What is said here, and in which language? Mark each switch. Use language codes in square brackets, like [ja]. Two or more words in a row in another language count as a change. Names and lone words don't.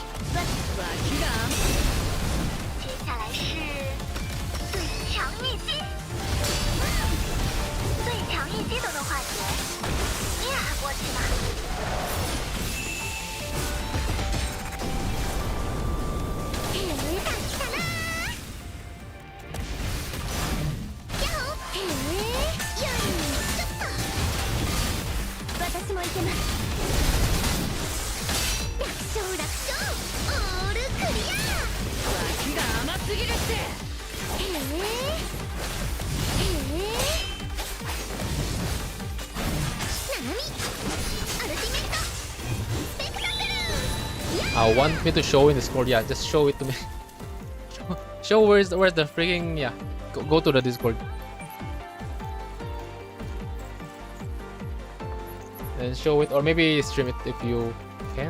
[zh] 接下来是最强一击，最强一击都能化解，你俩还过去吗？ [ja] 大きたなー。やほへーよいしょっと。私もいけます。楽勝楽勝オールクリア。脇が甘すぎるって。へえナナミアルティメットスペクタクル。 [en] Want me to show in Discord? Yeah, just show it to me. Show where's the freaking, yeah. Go to the Discord. And show it, or maybe stream it if you can.